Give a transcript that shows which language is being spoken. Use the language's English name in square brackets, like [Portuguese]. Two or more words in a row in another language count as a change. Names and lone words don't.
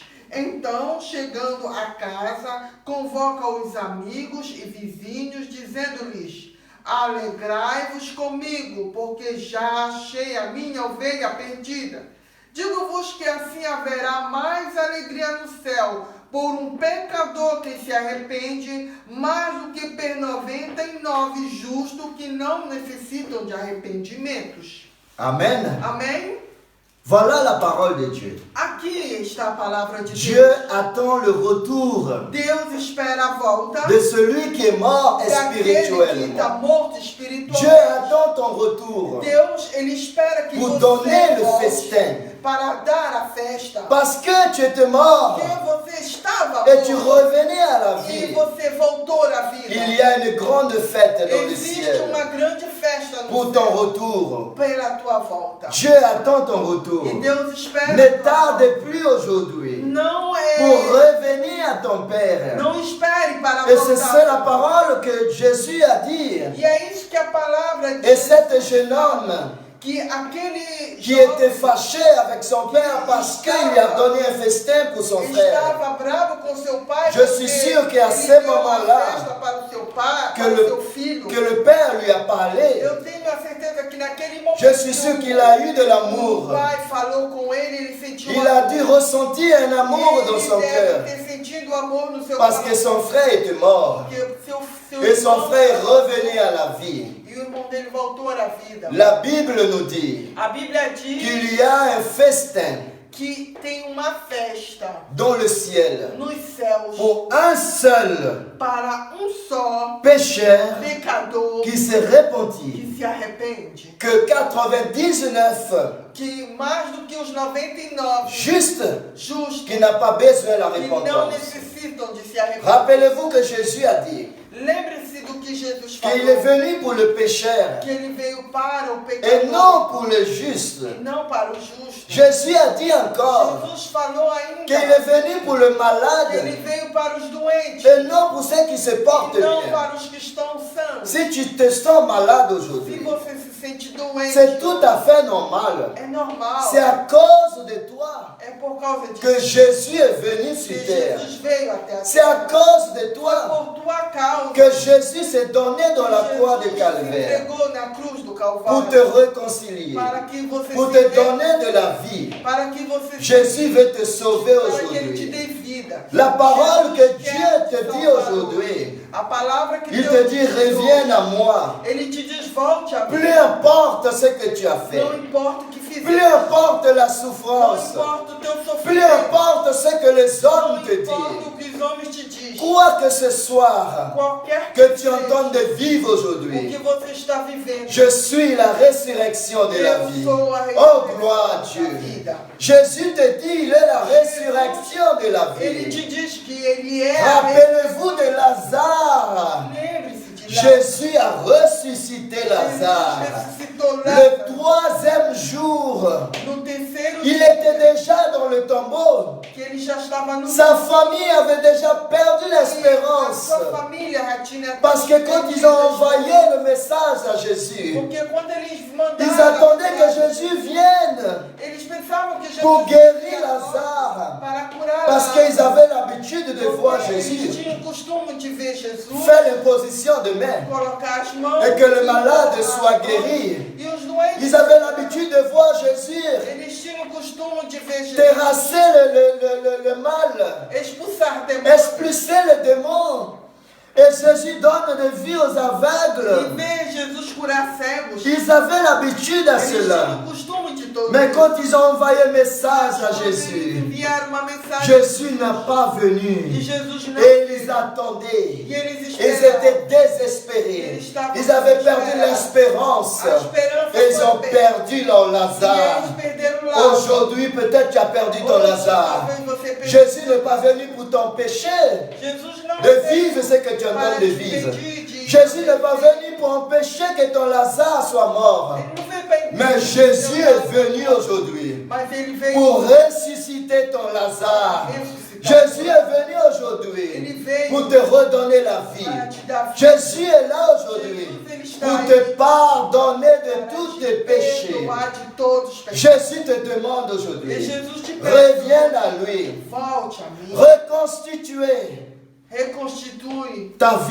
[Portuguese] Então, chegando a casa, convoca os amigos e vizinhos, dizendo-lhes: alegrai-vos comigo, porque já achei a minha ovelha perdida. Digo-vos que assim haverá mais alegria no céu por um pecador que se arrepende, mais do que por 99 justos que não necessitam de arrependimentos. Amen. Amém? [French] Voilà la parole de Dieu. [Portuguese] Aqui está a palavra de [French] Dieu [Portuguese] Deus. [French] attend le retour [Portuguese] Deus espera a volta [French] de celui qui est mort [Portuguese] daquele que está [French] spirituellement. [Portuguese] morto [French] Dieu [Portuguese] espiritualmente. [French] attend ton retour [Portuguese] Deus, ele espera que [French] pour [Portuguese] você [French] donner le [Portuguese] volte [French] festin. [Portuguese] para dar a festa. [French] Parce que tu étais mort [Portuguese] Porque você estava [French] et tu [Portuguese] morto [French] revenais à la [Portuguese] e [French] vie. [Portuguese] você voltou à vida. [French] Il y a une grande fête dans le [Portuguese] Existe [French] ciel [Portuguese] uma grande festa no [French] pour ton [Portuguese] céu [French] retour. [Portuguese] pela tua volta. [French] Dieu attend ton retour. [Portuguese] E Deus espera. [French] Ne [Portuguese] a tua [French] tarde [Portuguese] volta. [French] plus aujourd'hui [Portuguese] Não [French] pour [Portuguese] é. [French] revenir à ton Père. [Portuguese] Não espere para [French] Et c'est [Portuguese] voltar. [French] ça la parole que Jésus a dit. [Portuguese] E é isso que a palavra [French] Et [Portuguese] diz. [French] cet jeune homme [Portuguese] Que aquele [French] qui [Portuguese] jovem [French] était fâché avec son père parce qu'il lui a donné un festin pour son frère, [Portuguese] estava bravo com seu pai. [French] Je suis [Portuguese] porque [French] sûr qu'à [Portuguese] ele [French] ce [Portuguese] deu uma [French] moment-là, [Portuguese] festa para o seu pai, [French] que [Portuguese] para [French] le- [Portuguese] o seu filho. [French] que le père lui a parlé, [Portuguese] Eu tenho a certeza que naquele momento [French] je suis sûr qu'il a eu de [Portuguese] o [French] l'amour. [Portuguese] pai falou com ele, ele sentiu [French] Il a dû ressentir un amour dans [Portuguese] ele [French] son [Portuguese] deve [French] cœur [Portuguese] ter sentido amor no seu [French] parce que son frère était mort [Portuguese] Porque seu [French] et son [Portuguese] irmão [French] frère revenait à la vie. [Portuguese] E o irmão dele voltou à vida. [French] La Bible nous dit [Portuguese] A Bíblia diz [French] qu'il y a un festin [Portuguese] que tem uma festa [French] dans le ciel [Portuguese] nos céus [French] pour un seul [Portuguese] para só [French] pécheur [Portuguese] pecador [French] qui se repentit. [Portuguese] que se arrepende. [French] Que 99 [Portuguese] Que mais do que os 99 [French] juste [Portuguese] justos [French] qui n'a pas besoin de la [Portuguese] que não [French] repentance. [Portuguese] necessitam de se arrepender. [French] Rappelez-vous que Jésus a dit [Portuguese] Lembre-se do que Jesus [French] qu'il est [Portuguese] falou. [French] venu pour le pécheur [Portuguese] Que ele veio para o [French] et [Portuguese] pecador [French] non pour le juste. [Portuguese] e não para o justo. [French] Jésus a dit encore [Portuguese] Jesus falou ainda [French] qu'il est venu pour le [Portuguese] que ele [French] malade [Portuguese] veio para os doentes [French] et non pour ceux qui se portent [Portuguese] e não [French] bien. [Portuguese] para os que estão sãos. [French] Si tu te sens malade [Portuguese] Se [French] aujourd'hui, [Portuguese] você se sente doente, [French] c'est tout à fait normal. [Portuguese] é normal. [French] C'est à cause de toi [Portuguese] É por causa disso [French] que Jésus est venu [Portuguese] que [French] sur terre. [Portuguese] Jesus veio até a [French] C'est à cause de [Portuguese] Foi [French] toi [Portuguese] por tua causa [French] que Jésus s'est donné dans la croix de [Portuguese] Jesus se [French] Calvaire [Portuguese] entregou na cruz do [French] pour [Portuguese] Calvário [French] te réconcilier, [Portuguese] para que você [French] pour [Portuguese] se [French] te [Portuguese] renda, [French] donner de la vie. [Portuguese] para que você [French] Jésus veut te sauver [Portuguese] para que ele te dê [French] aujourd'hui. [Portuguese] vida. [French] La parole que [Portuguese] Jesus [French] Dieu [Portuguese] quer [French] te dit [Portuguese] salvar. [French] aujourd'hui, [Portuguese] A palavra que [French] il [Portuguese] Deus [French] te dit [Portuguese] diz hoje, [French] reviens à moi. [Portuguese] Ele te diz volte a mim. [French] Peu importe ce que tu as fait, [Portuguese] Não importa o que [French] peu [Portuguese] fizer. [French] importe la [Portuguese] Não [French] souffrance, [Portuguese] importa o teu [French] peu [Portuguese] sofrimento. [French] importe ce que les [Portuguese] Não [French] hommes te [Portuguese] importa [French] disent. [Portuguese] o que os homens te dizem. [French] Quoi que ce soit [Portuguese] Qualquer [French] que tu [Portuguese] seja [French] entends de vivre [Portuguese] o [French] aujourd'hui, [Portuguese] que você está vivendo. [French] je suis la résurrection de la [Portuguese] Eu [French] vie. [Portuguese] sou a [French] Oh, [Portuguese] ressurreição [French] gloire à [Portuguese] da [French] Dieu. [Portuguese] vida. [French] Jésus te dit, il est la résurrection de la [Portuguese] Ele [French] vie. [Portuguese] te diz que ele é a [French] Rappelez-vous de Lazare. [Portuguese] Lembre-se de Lázaro. [French] Jésus a ressuscité Lazare. [Portuguese] Jesus ressuscitou [French] Le [Portuguese] Lázaro. [French] troisième jour, [Portuguese] No terceiro [French] il [Portuguese] dia [French] était déjà dans le tombeau. [Portuguese] que ele já estava no [French] Sa famille avait déjà perdu [Portuguese] A [French] l'espérance. [Portuguese] sua família já tinha [French] Parce que quand ils ont envoyé le message à Jésus, [Portuguese] Porque quando eles mandaram, [French] ils attendaient que Jésus vienne [Portuguese] eles pensavam que Jesus [French] pour guérir [Portuguese] ia [French] Lazare. [Portuguese] para curar [French] Parce [Portuguese] Lázaro. [French] qu'ils avaient l'habitude de voir [Portuguese] Porque [French] Jésus [Portuguese] eles tinham o costume de ver Jesus [French] faire l'imposition de main [Portuguese] colocar as mãos [French] et que le malade [Portuguese] e [French] soit guéri. [Portuguese] E os doentes, [French] Ils avaient l'habitude de voir Jésus [Portuguese] eles tinham o costume de ver Jesus [French] terrasser le mal, [Portuguese] expulsar demônios [French] expulser les démons. Et Jésus donne de vie aux [Portuguese] e [French] aveugles. [Portuguese] ver Jesus curar cegos. [French] Ils avaient l'habitude à [Portuguese] Eles tinham [French] cela. [Portuguese] o costume de todo. [French] Mais quand ils ont envoyé un message à [Portuguese] Quando eles [French] Jésus, [Portuguese] enviaram uma mensagem [French] Jésus n'a pas [Portuguese] e [French] venu. [Portuguese] Jesus não [French] Et ils attendaient. [Portuguese] E eles [French] Ils [Portuguese] esperavam. [French] étaient désespérés. Ils avaient perdu l'espérance. [Portuguese] A esperança [French] Et ils [Portuguese] foi [French] ont [Portuguese] perda. [French] perdu leur [Portuguese] E [French] Lazare. [Portuguese] eles perderam Lázaro. [French] Aujourd'hui, peut-être tu as perdu ton [Portuguese] Hoje, [French] Lazare. [Portuguese] talvez você perdeu. [French] Jésus n'est pas venu pour t'empêcher [Portuguese] Jesus não [French] de [Portuguese] veio [French] vivre ce que tu es en [Portuguese] para [French] train de [Portuguese] te [French] vivre. [Portuguese] impedir de- [French] Jésus n'est pas venu pour empêcher que ton Lazare soit mort. [Portuguese] Ele não veio para impedir [French] Mais [Portuguese] de [French] Jésus [Portuguese] Lázaro, [French] est venu aujourd'hui [Portuguese] Mas ele veio [French] pour ressusciter ton Lazare. [Portuguese] ressuscitar. [French] Jésus est venu aujourd'hui [Portuguese] Ele veio [French] pour te redonner la vie. [Portuguese] para te dar vida. [French] Jésus est là aujourd'hui [Portuguese] Jesus, ele está [French] pour [Portuguese] aí [French] te pardonner de [Portuguese] para [French] tous [Portuguese] te [French] tes péchés. [Portuguese] perdoar de todos os pecados. [French] Jésus te demande [Portuguese] E [French] aujourd'hui, [Portuguese] Jesus te pede, [French] reviens à lui, [Portuguese] volte a mim, [French] reconstituer [Portuguese] reconstitui [French] ta vie.